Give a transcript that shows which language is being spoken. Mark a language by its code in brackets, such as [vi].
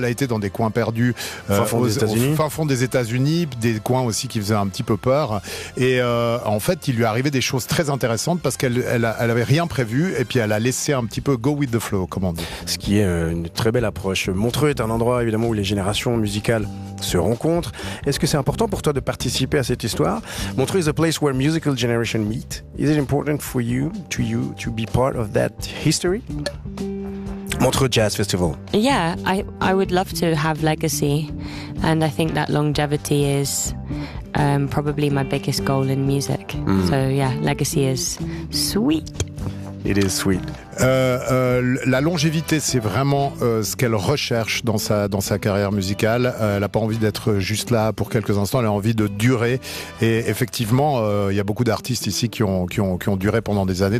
[fr] Elle a été dans des coins perdus, fin fond des États-Unis, des coins aussi qui faisaient un petit peu peur. Et en fait, il lui arrivait des choses très intéressantes parce qu'elle avait rien prévu, et puis elle a laissé un petit peu [en] go with the flow, [fr] comme on dit. Ce qui est une très belle approche. Montreux est un endroit évidemment où les générations musicales se rencontrent. Est-ce que c'est important pour toi de participer à cette histoire? [en] Montreux is a place where musical generation meet. Is it important for you to be part of that history? Montreux Jazz Festival. Yeah, I would love to have legacy, and I think that longevity is probably my biggest goal in music. Mm. So yeah, legacy is sweet. It is sweet. [fr] La longévité, c'est vraiment ce qu'elle recherche dans sa carrière musicale. Elle a pas envie d'être juste là pour quelques instants. Elle a envie de durer. Et effectivement, il y a beaucoup d'artistes ici qui ont duré pendant des années.